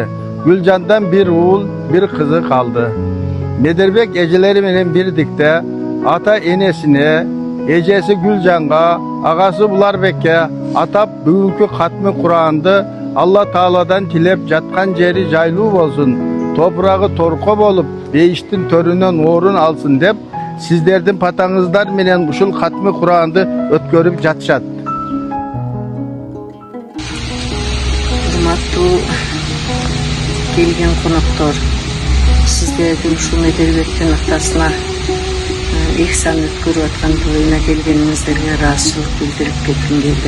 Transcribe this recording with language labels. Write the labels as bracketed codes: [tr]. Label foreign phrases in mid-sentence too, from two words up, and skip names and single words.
[ky] Гүлжандан бир уул, бир кызы калды. Медербек эжелери менен бирдикте ата энесине, эжеси Гүлжанга, агасы Уларбекке атап бүгүнкү хатми Куранды Аллах Таaладан тилеп жаткан жери жайлуу болсун, топурагы торко болуп бейиштин төрүнөн орун алсын деп сиздерден батаңыздар менен ушул хатми Куранды өткөрүп жатышат. Урматтуу келген коноктору, сиздердин ушул Медербектин атасына ихсан өткөрүп аткан тойуна келгениңиздерге ыраазычылык билдирип кетким келди.